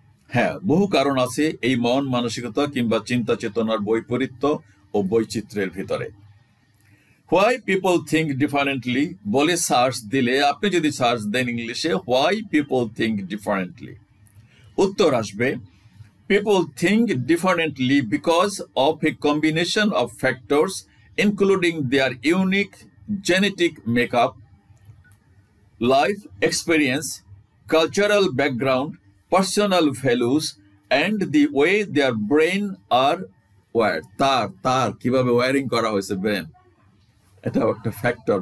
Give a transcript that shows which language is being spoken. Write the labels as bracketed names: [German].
[Bangla] হ্যাঁ, বহু কারণ আছে এই মন মানসিকতা কিংবা চিন্তা চেতনার বৈপরীত্য ও বৈচিত্র্যের ভিতরে। [English] why people think differently [Bangla] বলে সার্চ দিলে, আপনি যদি সার্চ দেন ইংলিশে হোয়াই পিপল থিঙ্ক ডিফারেন্টলি, উত্তর আসবে [English] People think differently because of a combination of factors, including their unique genetic makeup, life experience, cultural background, personal values, and the way their brain are wired. [Bangla] তার কিভাবে wiring করা হয়েছে brain, এটাও একটা factor.